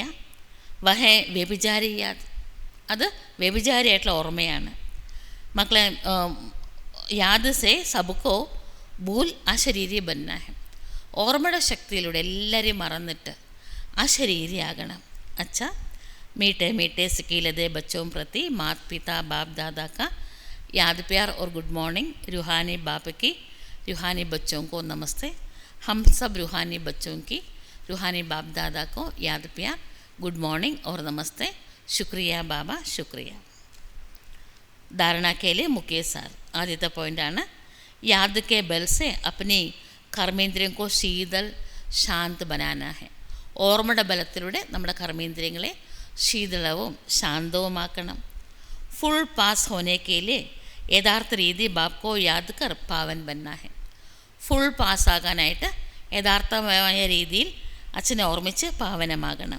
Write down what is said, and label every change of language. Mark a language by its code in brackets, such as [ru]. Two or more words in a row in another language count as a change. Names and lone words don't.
[hi] वह व्यभिचारी याद, [ml] അത് വ്യഭിചാരിയായിട്ടുള്ള ഓർമ്മയാണ്. [hi] മക്കളെ, याद से सबको भूल अशरीरी बनना है. [ml] ഓർമ്മയുടെ ശക്തിയിലൂടെ എല്ലാവരെയും മറന്നിട്ട് അശരീരിയാകണം. അച്ഛാ, [hi] मीठे मीठे सिकीलदे बच्चों प्रति माता पिता बाप दादा का याद प्यार और [en] good morning. [hi] रूहानी बाप की रूहानी बच्चों को नमस्ते. हम सब रूहानी बच्चों की रूहानी बाप दादा को याद प्यार, [en] good morning [hi] और नमस्ते. शुक्रिया बाबा, शुक्रिया. धारणा के लिए मुख्य सार. आदित्य पॉइंट आना, याद के बल से अपनी कर्मेंद्रियों को शीतल शांत बनाना है. [ml] ഓർമ്മയുടെ ബലത്തിലൂടെ നമ്മുടെ കർമ്മേന്ദ്രിയങ്ങളെ ശീതളവും ശാന്തവുമാക്കണം. [en] full pass [hi] होने के लिए यथार्थ रीति बाप को याद कर पावन बनना है. [ml] ഫുൾ പാസ്സാകാനായിട്ട് യഥാർത്ഥമായ രീതിയിൽ അച്ഛനെ ഓർമ്മിച്ച് പാവനമാകണം.